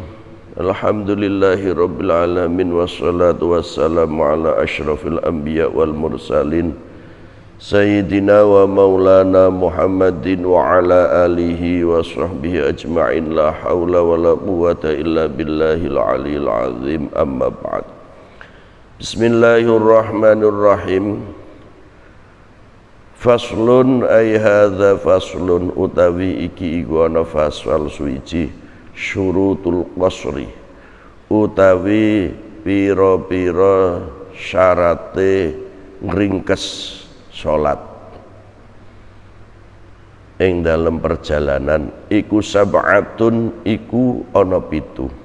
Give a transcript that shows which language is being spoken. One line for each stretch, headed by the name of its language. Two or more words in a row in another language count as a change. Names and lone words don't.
Arabic: الحمد لله رب العالمين والصلاة والسلام على أشرف الأنبياء والمرسلين سيدنا ومولانا محمد وعلى آله وصحبه أجمعين. لا حول ولا قوة إلا بالله العلي العظيم. أما بعد. بسم الله الرحمن الرحيم. فصل أي هذا فصل
Javanese: utawi iki iku ana fasal suci
Arabic: شروط القصر
Javanese: utawi pira-pira syarate ngringkes salat ing dalam perjalanan iku sab'atun iku ana 7.